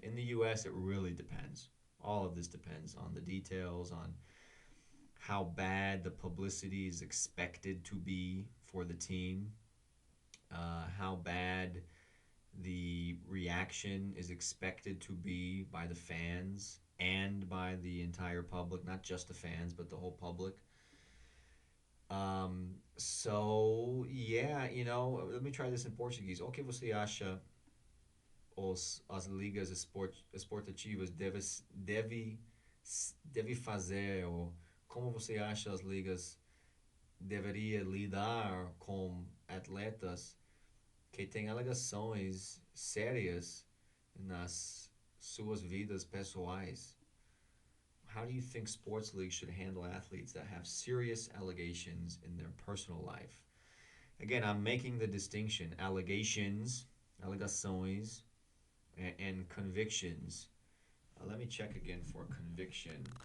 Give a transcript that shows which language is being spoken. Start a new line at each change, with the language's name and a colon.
English: In the U.S., it really depends. All of this depends on the details, on how bad the publicity is expected to be for the team, how bad the reaction is expected to be by the fans and by the entire public, not just the fans, but the whole public. So, yeah, let me try this in Portuguese.
Portuguese: O que você acha as ligas esportativas deve fazer, ou como você acha as ligas deveria lidar com atletas que têm alegações sérias nas suas vidas pessoais?
English: How do you think sports leagues should handle athletes that have serious allegations in their personal life? Again, I'm making the distinction: allegations, alegações, and convictions. Let me check again for conviction.